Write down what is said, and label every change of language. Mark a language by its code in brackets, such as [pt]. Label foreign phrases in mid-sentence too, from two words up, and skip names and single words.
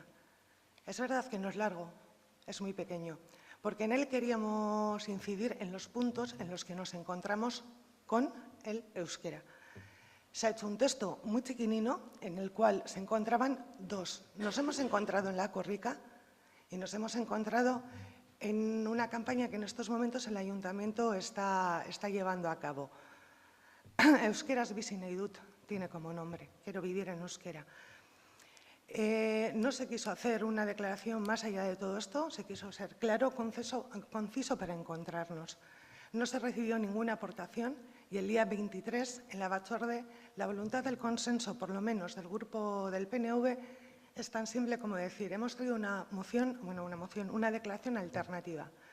[es] Es verdad que no es largo, es muy pequeño, porque en él queríamos incidir en los puntos en los que nos encontramos con el euskera. Se ha hecho un texto muy chiquinino en el cual se encontraban dos. Nos hemos encontrado en la Corrica y nos hemos encontrado en una campaña que en estos momentos el Ayuntamiento está llevando a cabo. Euskeraz bizi nahi dut tiene como nombre, quiero vivir en euskera. No se quiso hacer una declaración más allá de todo esto, se quiso ser claro, conciso para encontrarnos. No se recibió ninguna aportación y el día 23, en la Batzorde, la voluntad del consenso, por lo menos del grupo del PNV, es tan simple como decir, hemos traído una declaración alternativa.